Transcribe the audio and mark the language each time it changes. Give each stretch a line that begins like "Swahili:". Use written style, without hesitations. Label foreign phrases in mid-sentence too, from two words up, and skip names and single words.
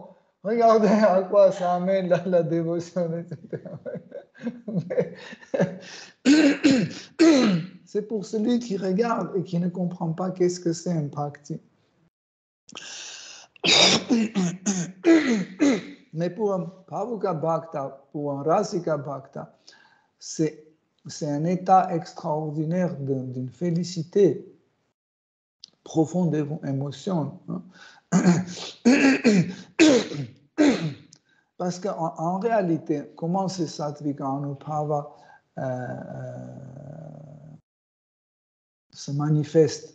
French: Regardez à quoi ça amène la dévotion, etc. C'est pour celui qui regarde et qui ne comprend pas qu'est-ce que c'est un bhakti. Mais pour un
Sanskrit: भावुक भक्त,
French: pour un
Sanskrit: रसिक भक्त,
French: c'est un état extraordinaire d'une félicité, profonde émotion. Parce qu'en réalité, comment ces
Sanskrit: सात्त्विक अनुभाव
French: se manifestent?